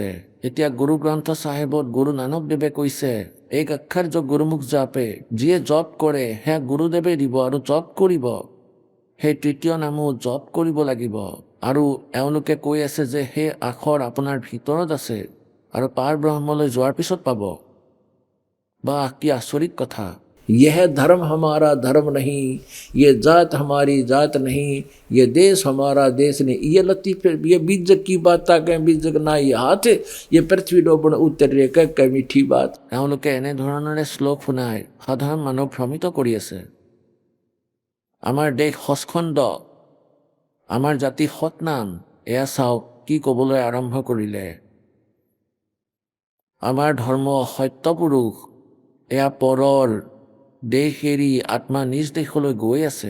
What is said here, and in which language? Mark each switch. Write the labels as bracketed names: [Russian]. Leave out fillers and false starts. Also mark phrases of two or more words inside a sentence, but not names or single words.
[Assamese] এতিয়া গুৰু গ্ৰন্থ চাহেবত গুৰু নানক দেৱে কৈছে এক আক্ষৰ গুৰুমুখ জাপে, যিয়ে জপ কৰে সেয়া গুৰুদেৱে দিব আৰু জপ কৰিব। সেই তৃতীয় নামো জপ কৰিব লাগিব। আৰু এওঁলোকে কৈ আছে যে সেই আখৰ আপোনাৰ ভিতৰত আছে আৰু পাৰ ব্ৰহ্মলৈ যোৱাৰ পিছত পাব। বা কি আচৰিত কথা। [Hindi] यह धर्म हमारा धर्म नहीं, ये जात हमारी जात नहीं, ये देश हमारा देश नहीं। ये लतीफे ये बीजक की बात कह बीजक ना ये हाथ ये पृथ्वी डोबण उतरे कह मीठी बात। [Assamese] এওঁলোকে এনেধৰণেৰে শ্লোক শুনাই সাধাৰণ মানুহ ভ্ৰমিত কৰি আছে। আমাৰ দেশ সচখণ্ড, আমাৰ জাতি সৎনাম। এয়া চাওক কি ক'বলৈ আৰম্ভ কৰিলে। আমাৰ ধৰ্ম সত্যপুৰুষ, এয়া পৰৰ দেশ এৰি আত্মা নিজ দেশলৈ গৈ আছে।